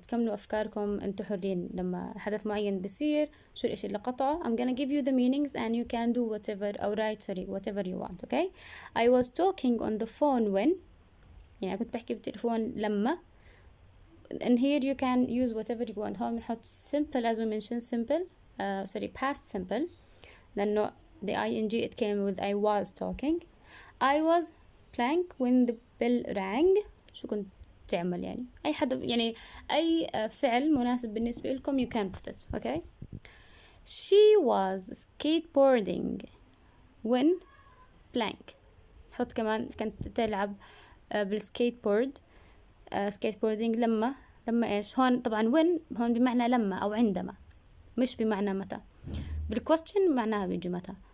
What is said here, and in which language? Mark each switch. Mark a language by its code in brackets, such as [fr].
[ar] تكملوا أفكاركم، أنتوا حرين لما حدث معين بيصير شو الإشي اللي قطعه. [en] I'm gonna give you the meanings and you can do whatever أو write whatever you want. Okay. I was talking on the phone when، [ar] يعني كنت بحكي بالتليفون لما. [en] and here you can use whatever you want. [ar] هون بنحط [en] simple as we mentioned, simple past simple لأنه the ing it came with I was talking. I was blank when the bell rang. [ar] شو كنت تعمل؟ يعني أي حد، يعني أي فعل مناسب بالنسبة لكم [en] you can put it. Okay. She was skateboarding when blank. [ar] حط كمان كانت تلعب بالسكيتبورد. skateboarding لما إيش؟ هون طبعا when هون بمعنى لما أو عندما، مش بمعنى متى. بالquestion معناها بيجي متى.